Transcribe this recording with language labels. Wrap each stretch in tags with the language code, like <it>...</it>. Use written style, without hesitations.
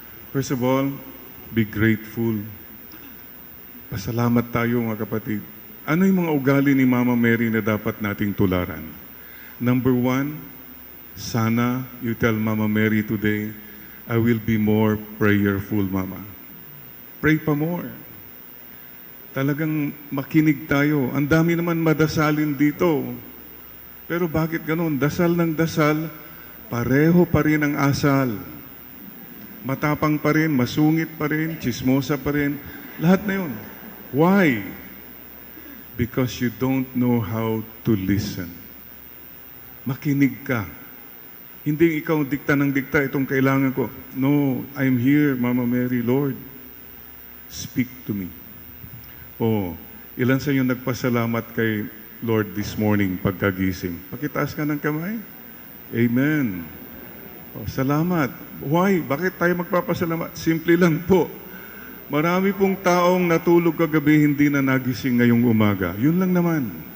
<en>First of all, be grateful.</en> <tl>Pasalamat tayo mga kapatid. Ano yung mga ugali ni Mama Mary na dapat nating tularan?</tl> <en>Number one, sana you tell Mama Mary today, I will be more prayerful, Mama.</en> <tl>Pray pa more. Talagang makinig tayo. Ang dami naman madasalin dito. Pero bakit ganun? Dasal ng dasal, pareho pa rin ang asal. Matapang pa rin, masungit pa rin, chismosa pa rin. Lahat na yun. Why?</tl> <en>Because you don't know how to listen.</en> <tl>Makinig ka. Hindi ikaw dikta ng dikta, itong kailangan ko.</tl> <en>No, I'm here, Mama Mary, Lord. Speak to me.</en> <tl>Ilan sa inyo nagpasalamat kay Lord</tl> <en>this morning</en> <tl>pagkagising? Pakitaas ka ng kamay. Amen. Salamat. Why? Bakit tayo magpapasalamat? Simple lang po. Marami pong taong natulog kagabi hindi na nagising ngayong umaga. Yun lang naman.</tl>